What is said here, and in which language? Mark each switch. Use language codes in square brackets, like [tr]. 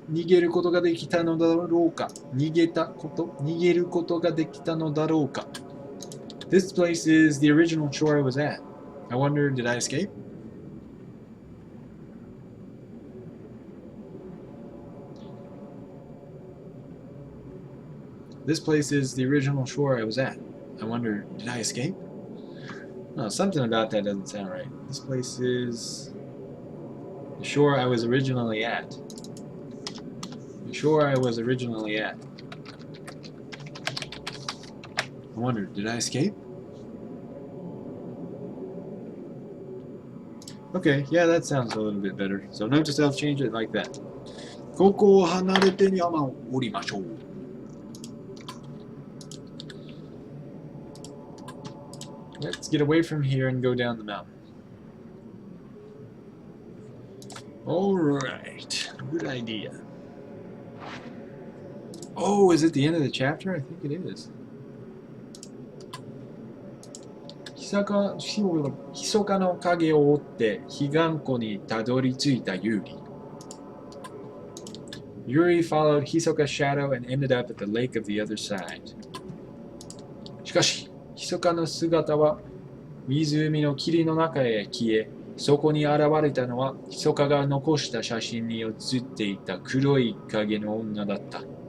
[ja] 逃げることができたのだろうか。逃げることができたのだろうか。 [en] This place is the original shore I was at. I wonder, did I escape? This place is the original shore I was at. I wonder, did I escape? No, something about that doesn't sound right. This place is the shore I was originally at. The shore I was originally at. I wonder, did I escape? Okay, yeah, that sounds a little bit better. So note to self, change it like that. [ja] ここを離れて山を降りましょう。 [en] Let's get away from here and go down the mountain. Alright, good idea. Oh, is it the end of the chapter? I think it is. [ja] 密かの影を追って彼岸湖にたどり着いたユーリ。 [en] Yuri followed Hisoka's shadow and ended up at the lake of the other side. [ja] しかし、密かの姿は湖の霧の中へ消え、そこに現れたのは密かが残した写真に写っていた黒い影の女だった。